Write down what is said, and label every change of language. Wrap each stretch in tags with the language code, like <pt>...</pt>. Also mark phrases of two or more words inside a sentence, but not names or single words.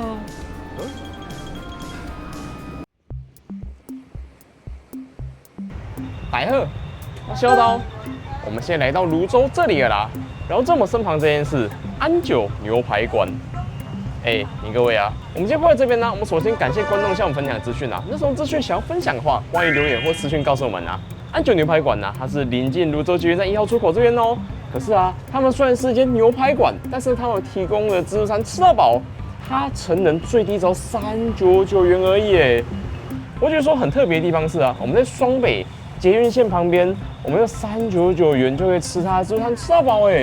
<zh>来呵，我小刀，我們現在來到蘆洲這裡了啦。然後在我們身旁這間是安久牛排館。你各位啊，我們今天過來這邊呢，我們首先感謝觀眾向我們分享資訊啊。那什麼資訊想要分享的話，歡迎留言或私訊告訴我們啊。安久牛排館呢，它是臨近蘆洲捷運站1號出口這邊哦。可是啊，他們雖然是一間牛排館，但是他們提供的自助餐吃到飽，它成人最低只要399元而已哎。我覺得說很特別的地方是啊，我們在雙北捷運線旁邊，我們用399元就可以吃它的自助餐吃到飽哎。</zh>